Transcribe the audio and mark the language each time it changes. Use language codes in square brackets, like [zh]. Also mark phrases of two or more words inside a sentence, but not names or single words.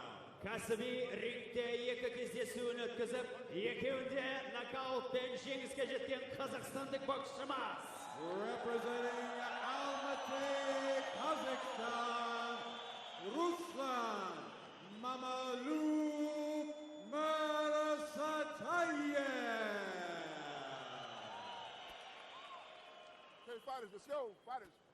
[kk] Кәсіби рингте 2 кездесуін өткізіп, 2-інде нокаутпен жеңіске жеткен қазақстандық боксшымыз. [en] Representing ALMATY, Kazakhstan, Ruslan Mamalu Mırsatayev. Okay, fighters, let's go. Fighters.